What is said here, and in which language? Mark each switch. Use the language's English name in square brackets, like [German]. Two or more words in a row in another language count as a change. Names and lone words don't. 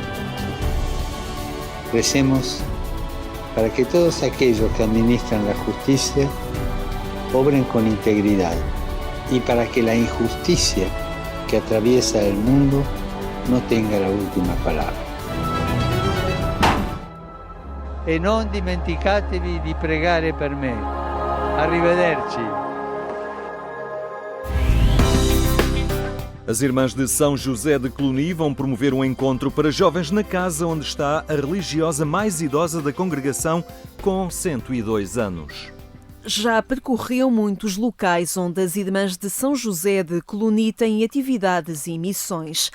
[Spanish] Recemos para que todos aquellos que administran la justicia obren con integridad y para que la injusticia que atraviesa el mundo no tenga la última palabra. [Italian] E non dimenticatevi di pregare per me. Arrivederci. [Portuguese] As Irmãs de São José de Cluny vão promover um encontro para jovens na casa onde está a religiosa mais idosa da congregação, com 102 anos. Já percorreu muitos locais onde as Irmãs de São José de Cluny têm atividades e missões.